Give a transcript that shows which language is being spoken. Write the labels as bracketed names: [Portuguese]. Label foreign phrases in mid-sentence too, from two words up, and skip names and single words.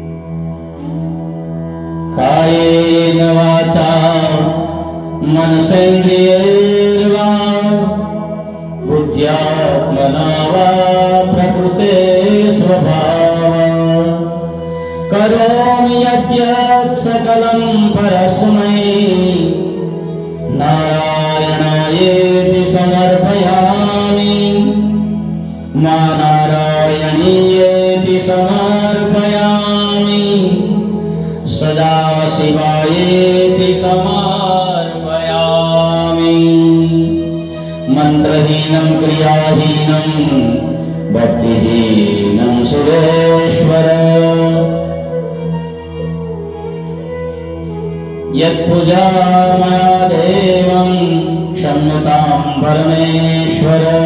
[Sanskrit] કાયેન વાચા મનસેન્દ્રિયૈર્વા બુદ્ધ્યાત્મના વા પ્રકૃતે સ્વભાવ કરોમિ યદ્યત સકલં પરસ્મૈ નારાયણાયેતિ સમર્પયામિ मा नारायणीयेति समर्पयामि सदा शिवायेति समर्पयामि मंत्रहीनं क्रियाहीनं भक्तिहीनं सुरेश्वर यत्पूजा मया देवं क्षम्यतां परमेश्वर